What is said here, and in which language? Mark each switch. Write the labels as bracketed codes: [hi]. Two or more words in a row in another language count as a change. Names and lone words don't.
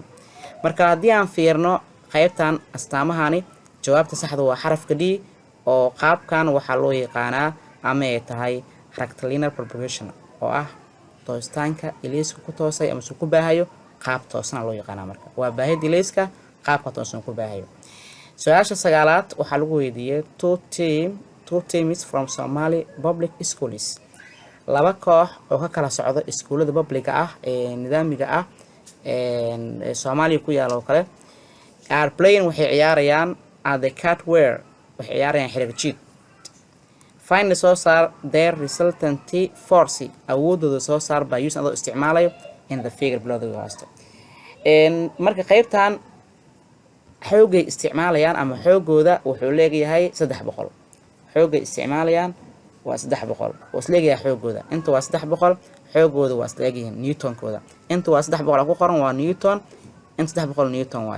[so] marka haddii aan fiirno qaybtan astaamahani, jawaabta saxda waa xarafka D oo qaabkan waxaa loo yaqaanaa ama ay tahay [en] rectilinear propagation [so] oo ah toostaanka ilayska ku toosay ama ku baahayo qaab toosan loo yaqaanaa. marka waa baahida ilayska qaabka toosan ku baahayo. su-aasha sagaalaad waxaa lagu weydiiyey [en] two teams from Somali public schools. [so] laba koox oo ka kala socda iskuulada publica ah ee nidaamiga ah ee Soomaaliya ku yaal oo kale [en] are playing [so] waxay ciyaarayaan [en] at the catware, [so] waxay ciyaarayaan xiriir jiid. [en] find [so] soo saar [en] their resultant force, [so] awoodooda soo saar [en] by using [so] adoo isticmaalayo [en] in the figure below the host. [so] marka qaybtan xoogay isticmaalayaan ama xoogooda wuxuu leeyahay 300. xoogay isticmaalayaan waa 300 oo isleeyahay xoogooda. inta waa 300, xoogooda waa isleeyahay newtonkooda. inta waa 300 ku qoran waa newton, inta 300 newton waaye.